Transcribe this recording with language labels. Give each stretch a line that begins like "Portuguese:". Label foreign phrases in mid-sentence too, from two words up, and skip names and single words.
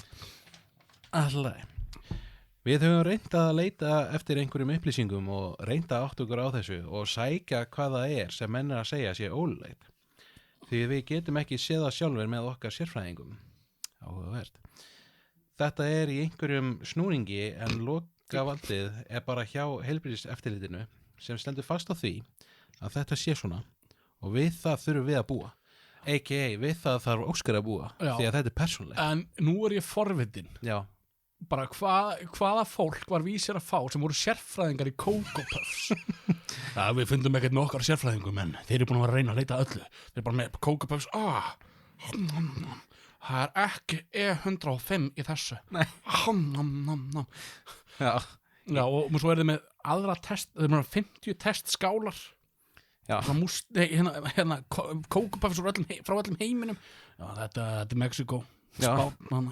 Icelandic: Alltaf Við höfum reynt að leita eftir einhverjum upplýsingum og reynt að átta okkur á þessu og sækja hvað það er sem menn er að segja sé ólulegt því við getum ekki séð það sjálfur með okkar sérfræðingum. Áhugavert. Þetta er í einhverjum snúningi en lokavaldið er bara hjá heilbrigðiseftirlitinu sem stendur fast á því að þetta sé svona og við það þurfum við að búa. A.k.a. við það þarf Óskar að búa því að þetta er persónulegt. En nú er ég forvitin. Já. Bara hvaða fólk var Vísir að fá sem voru sérfræðingar í Coco Puffs við fundum ekkert með okkar sérfræðingum en þeir eru búin að reyna að leita öllu þeir eru bara með Coco Puffs það er ekki E105 í þessu já og svo er þið með aðra test þeir eru með 50 testskálar hérna Coco Puffs frá öllum heiminum já þetta er Mexiko Spán